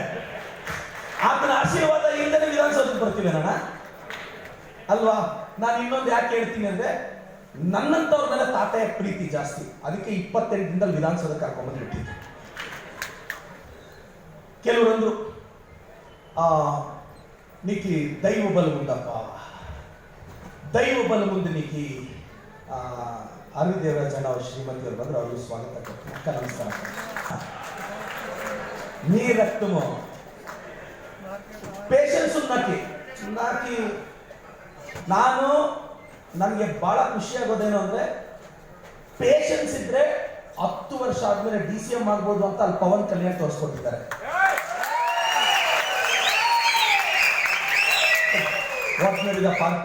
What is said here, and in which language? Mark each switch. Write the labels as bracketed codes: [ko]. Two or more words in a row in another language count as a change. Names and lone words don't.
[kn] ಆತನ ಆಶೀರ್ವಾದ ಇಲ್ಲದೆ ವಿಧಾನಸೌಧಕ್ಕೆ ಬರ್ತೀವೇನಣ್ಣ ಅಲ್ವಾ? ನಾನು ಇನ್ನೊಂದು ಯಾಕೆ ಹೇಳ್ತೀನಿ ಅಂದ್ರೆ, ನನ್ನಂತವ್ರ ಮೇಲೆ ತಾತಯ್ಯ ಪ್ರೀತಿ ಜಾಸ್ತಿ. ಅದಕ್ಕೆ 28 ದಿನದಲ್ಲಿ ವಿಧಾನಸೌಧಕ್ಕೆ ಕರ್ಕೊಂಡ್ಬಂದು ಬಿಟ್ಟಿದ್ದೆ. [te] ಕೆಲವರಂದ್ರು నీకు దైవ బలం ఉందప్ప, దైవ బలం ఉంది నీకు. [kn] ಅರವಿಂದೇವರಾಜಣ್ಣ ಅವ್ರ ಶ್ರೀಮತಿ ಅವರು ಬಂದ್ರೆ ಅವ್ರಿಗೆ ಸ್ವಾಗತ ಕೊಡ್ತೀನಿ. ಅಕ್ಕ ನಮಸ್ಕಾರ. [te] నీ రక్తము [kn] ಪೇಷನ್ಸ್ ನಾಕಿ ನಾನು ನನಗೆ ಬಹಳ ಖುಷಿ ಆಗೋದೇನು ಅಂದ್ರೆ, ಪೇಷನ್ಸ್ ಇದ್ರೆ 10 ವರ್ಷ ಆದ್ಮೇಲೆ DCM ಆಗ್ಬೋದು ಅಂತ ಅಲ್ಲಿ ಪವನ್ ಕಲ್ಯಾಣ್ ತೋರಿಸ್ಕೊಟ್ಟಿದ್ದಾರೆ. [en] What made the party.